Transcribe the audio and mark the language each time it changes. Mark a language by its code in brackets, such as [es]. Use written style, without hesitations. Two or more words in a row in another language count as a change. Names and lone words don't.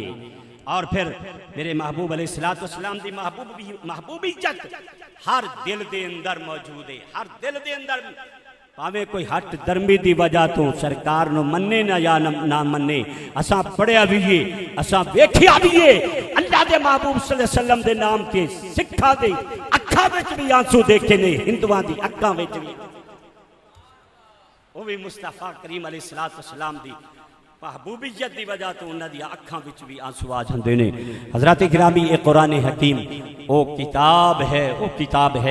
[pa] اور پھر میرے محبوب [ar] علیہ الصلاۃ والسلام [pa] دی محبوبیت ہر دل دے اندر موجود ہے، ہر دل دے اندر. بھاویں کوئی ہٹ دھرمی کی وجہ تو سرکار نوں منّے نہ یا نہ منّے، اساں پڑھیا بھی ہے، اساں ویکھیا بھی ہے. اللہ دے محبوب [ar] صلی اللہ علیہ وسلم [pa] دے نام کے سکھاں دے اکھاں وچ بھی آنسو دیکھے نے، ہندوآں دی اکھاں وچ بھی، وہ بھی مصطفیٰ کریم [ar] علیہ الصلاۃ والسلام [pa] دی محبوبیت کی وجہ تو اُنہاں دی اکھاں وچ بھی آنسو آ جاندے نے. حضرات گرامی اے قرآن حکیم وہ کتاب ہے، وہ کتاب ہے.